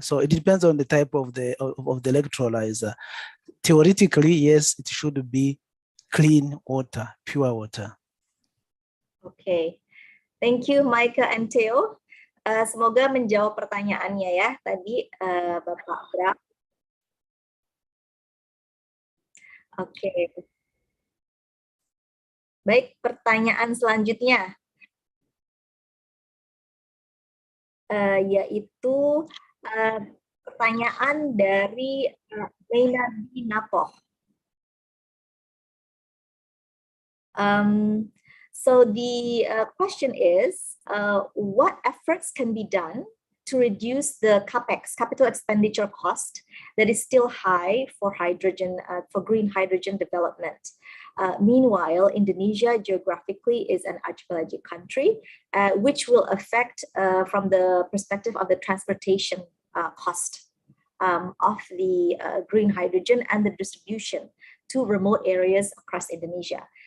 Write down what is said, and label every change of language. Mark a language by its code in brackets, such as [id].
[en] So it depends on the type of the electrolyzer. Theoretically, yes, it should be clean water, pure water. Okay. Thank you, Micah and Theo. [id] Semoga menjawab pertanyaannya ya tadi Bapak Bra. Oke. Baik, pertanyaan selanjutnya yaitu pertanyaan dari Mainadi Napoh. [en] So the question is, what efforts can be done to reduce the capex, capital expenditure cost, that is still high for hydrogen, for green hydrogen development? Meanwhile, Indonesia geographically is an archipelagic country, which will affect from the perspective of the transportation cost of the green hydrogen and the distribution to remote areas across Indonesia.